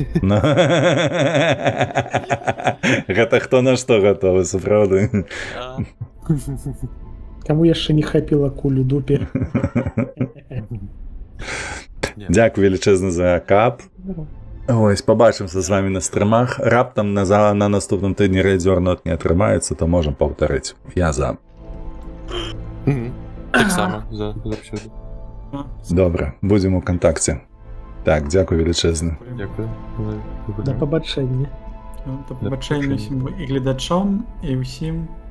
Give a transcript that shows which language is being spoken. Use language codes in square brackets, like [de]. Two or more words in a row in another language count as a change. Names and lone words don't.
[be] Гэта хто на што гатовы, сапраўды. Каму яшчэ не хапіла кулю дупе. Дзякуй велічэзна за кап. [uk] Ось, побачимся з вами на стрімах. [be] Раптам [uk] на наступному тижні [be] рейдзернот не атрымаецца, то можем паўтарыць. Я за. Так само, заўсёды. Добра, будзем у кантакце. Так, дзякуй велічэзны. [uk] Дякую. [be] Да пабачэння. Да пабачэння ўсім і гледачом, і ўсім.